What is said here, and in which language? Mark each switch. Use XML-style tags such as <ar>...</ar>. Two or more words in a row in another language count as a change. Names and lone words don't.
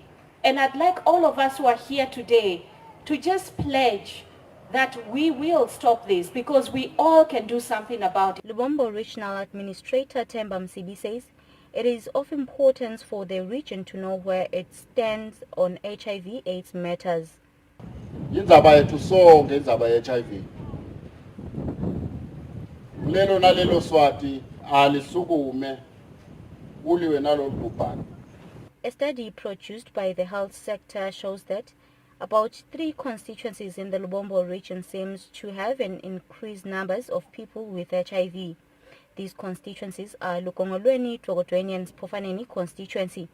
<en>And I'd like all of us who are here today to just pledge that we will stop this, because we all can do something about it. Lubombo Regional Administrator Themba Msibi says it is of importance for the region to know where it stands on HIV/AIDS matters.</en> <ss>Indzaba yethu sonke indzaba ye-HIV. Lelo nalelo Swati alisukume uliwe nalo bhubhane.</ss> <en>A study produced by the health sector shows that about 3 constituencies in the Lubombo region seems to have an increased numbers of people with HIV. These constituencies are Lukongolweni, Togotweni and Spofaneni constituency.</en>